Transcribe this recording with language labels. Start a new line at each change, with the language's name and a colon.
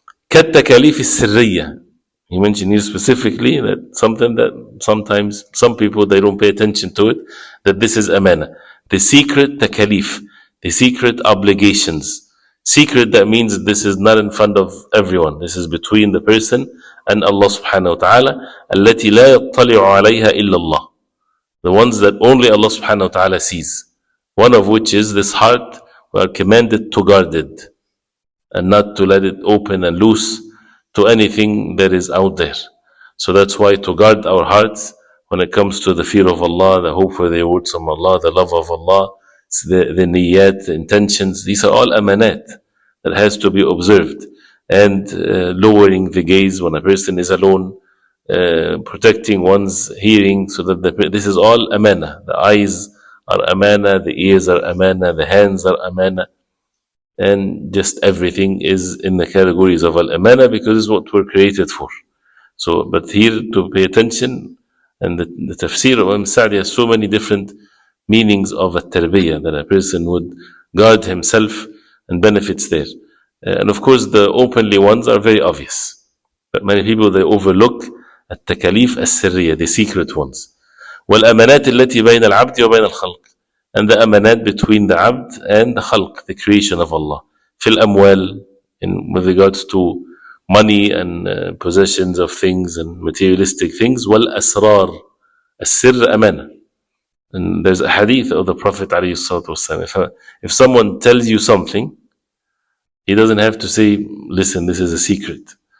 English: كالتكاليف السرية, he mentioned here specifically that something that sometimes some people, they don't pay attention to it, that this is amana. The secret takalif, the secret obligations. Secret, that means this is not in front of everyone. This is between the person and Allah subhanahu wa ta'ala.
Arabic: التي لا يطلع عليها إلا الله.
English: The ones that only Allah subhanahu wa ta'ala sees. One of which is this heart. We are commanded to guard it and not to let it open and loose to anything that is out there. So that's why to guard our hearts when it comes to the fear of Allah, the hope for the rewards from Allah, the love of Allah, the niyat, the intentions, these are all amanat that has to be observed. and lowering the gaze when a person is alone, protecting one's hearing, so that this is all amana. The eyes are amana, the ears are amana, the hands are amana, and just everything is in the categories of al-amana, because it's what we're created for. So, but here to pay attention, and the tafsir of Imam Sa'di has so many different meanings of a tarbiyah, that a person would guard himself and benefits there. And of course, the openly ones are very obvious. But many people, they overlook التكاليف السرية, the secret ones.
Arabic: والأمانات التي بين العبد وبين الخلق.
English: And the amanat between the abd and the khalq, the creation of Allah. في الأموال, with regards to money and possessions of things and materialistic things.
Arabic: والأسرار, السر أمانة.
English: And there's a hadith of the Prophet ﷺ. If someone tells you something, he doesn't have to say, listen, this is a secret.